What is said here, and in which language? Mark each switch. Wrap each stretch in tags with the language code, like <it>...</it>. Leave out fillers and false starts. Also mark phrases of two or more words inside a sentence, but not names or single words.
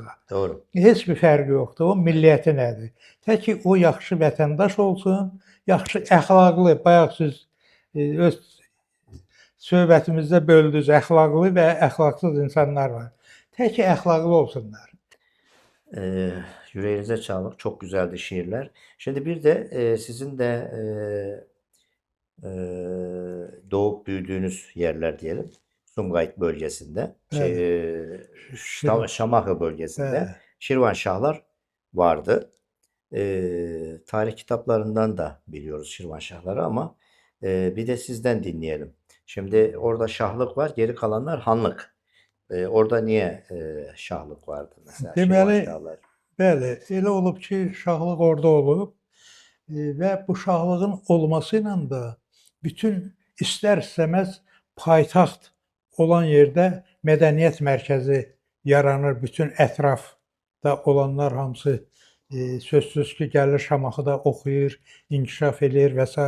<az>Doğru. Heç bir fərqi yoxdur. O milliyyəti nədir? Tək ki, o yaxşı vətəndaş olsun, yaxşı əxlaqlı, bayaq siz öz söhbətimizdə böldünüz, əxlaqlı və əxlaqsız insanlar var. Tək ki, əxlaqlı olsunlar.</az> <tr>Yüreğinize sağlık. Çok güzeldi şiirler. Şimdi bir de sizin de doğup büyüdüğünüz yerler diyelim. Sumgayit bölgesinde, Şamaxı bölgesinde Şirvanşahlar vardı. Tarih kitaplarından da biliyoruz Şirvanşahları ama bir de sizden dinleyelim. Şimdi orada şahlık var, geri kalanlar hanlık. Orada niye şahlık vardı mesela?</tr> <az>Deməli, Şirvanşahlar. Bəli, elə olub ki, şahlıq orada olub və bu şahlığın olması ilə də bütün istər-istəməz paytaxt olan yerdə mədəniyyət mərkəzi yaranır. Bütün ətrafda olanlar hamısı sözsüz ki, gəlir Şamaxıda oxuyur, inkişaf eləyir və s.</az>